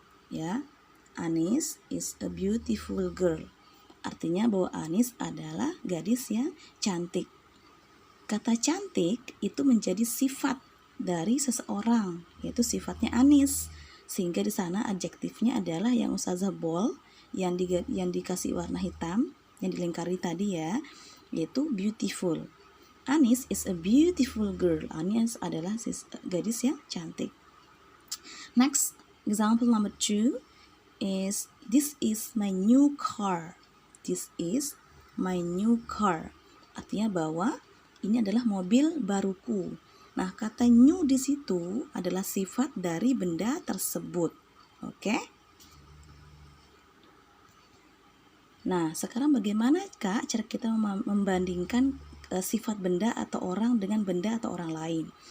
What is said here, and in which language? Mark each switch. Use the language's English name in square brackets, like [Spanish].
[English] Ya, Anis is a beautiful girl. [Indonesian] Artinya bahwa Anis adalah gadis yang cantik. Kata cantik itu menjadi sifat dari seseorang, yaitu sifatnya Anis. Sehingga di sana adjektifnya adalah yang Ustazah bold, yang dikasih warna hitam, yang dilingkari tadi ya, yaitu beautiful. [English] Anis is a beautiful girl. [Indonesian] Anis adalah gadis yang cantik. [English] Next, example number 2 is this is my new car. This is my new car. [Indonesian] Artinya bahwa ini adalah mobil baruku. Nah, kata new di situ adalah sifat dari benda tersebut. Oke? Nah, sekarang bagaimana Kak cara kita membandingkan sifat benda atau orang dengan benda atau orang lain?